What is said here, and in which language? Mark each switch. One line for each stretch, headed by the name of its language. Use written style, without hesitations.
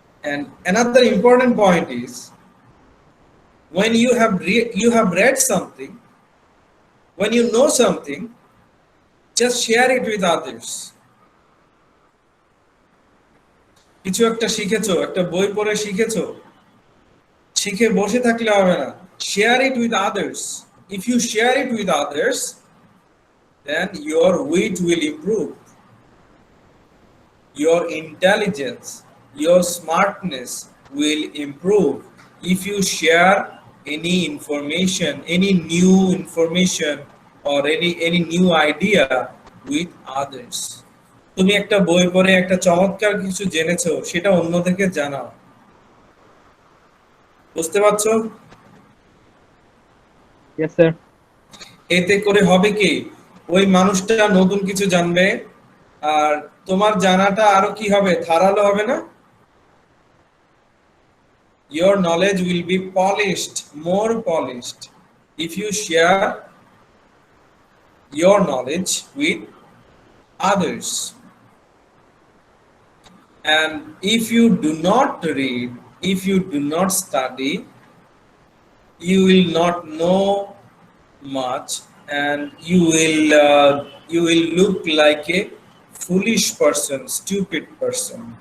English: And another important point is, when you have read something, when you know something, just share it with others.
Bangla: কিছু একটা শিখেছো, একটা বই পড়ে শিখেছো, শিখে বসে থাকলে হবে না।
English: Share it with others. If you share it with others, then your wit will improve, your intelligence, your smartness will improve. If you share any information, any new information or any new idea with others.
Bangla: তুমি একটা বই পড়ে একটা চমৎকার কিছু জেনেছো, সেটা অন্যদেরকে জানাও। বুঝতে পারছো?
English: Yes, sir.
Bangla: এতে করে হবে কি, ওই মানুষটা নতুন কিছু জানবে, আর তোমার জানাটা আরো কি হবে, ধারালো হবে না?
English: Your knowledge will be polished, more polished, if you share your knowledge with others. And if you do not read, if you do not study, you will not know much, and you will look like a foolish person, stupid person.